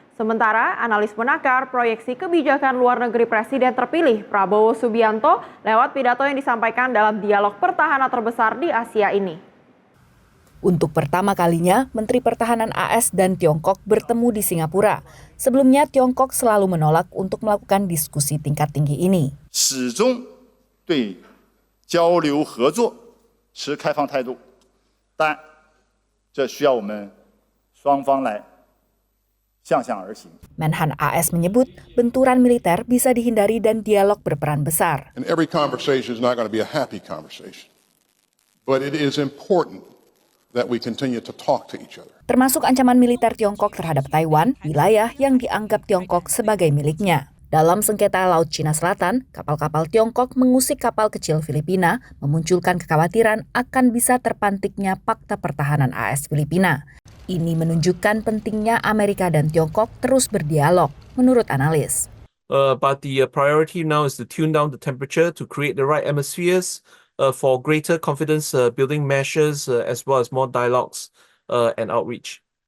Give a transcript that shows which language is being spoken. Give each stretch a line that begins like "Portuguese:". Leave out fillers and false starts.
Indonesian: Sementara, analis menakar proyeksi kebijakan luar negeri Presiden terpilih Prabowo Subianto lewat pidato yang disampaikan dalam dialog pertahanan terbesar di Asia ini. Untuk pertama kalinya, Menteri Pertahanan AS dan Tiongkok bertemu di Singapura. Sebelumnya, Tiongkok selalu menolak untuk melakukan diskusi tingkat tinggi ini.
Chinese: 对交流合作持开放态度，但这需要我们双方来相向而行。
Indonesian: Menhan AS menyebut benturan militer bisa dihindari dan dialog berperan besar.
English: And every conversation is not going to be a happy conversation, but it is important that we continue to talk to each other.
Indonesian: Termasuk ancaman militer Tiongkok terhadap Taiwan, wilayah yang dianggap Tiongkok sebagai miliknya. Dalam sengketa Laut Cina Selatan, kapal-kapal Tiongkok mengusik kapal kecil Filipina, memunculkan kekhawatiran akan bisa terpantiknya Fakta Pertahanan AS Filipina. Ini menunjukkan pentingnya Amerika dan Tiongkok terus berdialog, menurut analis.
English: But the priority now is to tune down the temperature to create the right atmospheres for greater confidence building measures as well as more dialogues and outreach.